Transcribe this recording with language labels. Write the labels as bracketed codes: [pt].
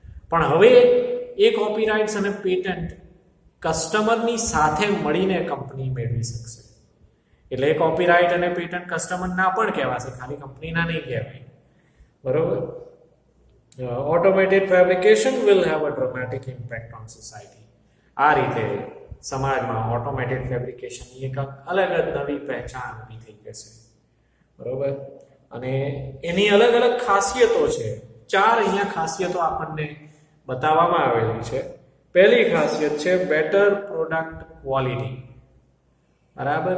[gu] પણ હવે એ કોપીરાઇટ્સ અને પેટન્ટ કસ્ટમરની સાથે મળીને કંપની મેળવી શકશે. એટલે એ કોપીરાઇટ અને પેટન્ટ કસ્ટમરના પણ કહેવાશે, ખાલી કંપનીના નહીં કહેવાય. બરોબર. [en] Automated fabrication will have a dramatic impact on society. [gu] આ રીતે સમાજમાં ઓટોમેટેડ ફેબ્રિકેશનની એક અલગ જ નવી પહેચાન ઊભી થઈ જશે. બરોબર. અને એની અલગ અલગ ખાસિયતો છે. 4 અહીંયા ખાસિયતો આપણને બતાવવામાં આવેલી છે. પહેલી ખાસિયત છે બેટર પ્રોડક્ટ ક્વોલિટી. બરાબર.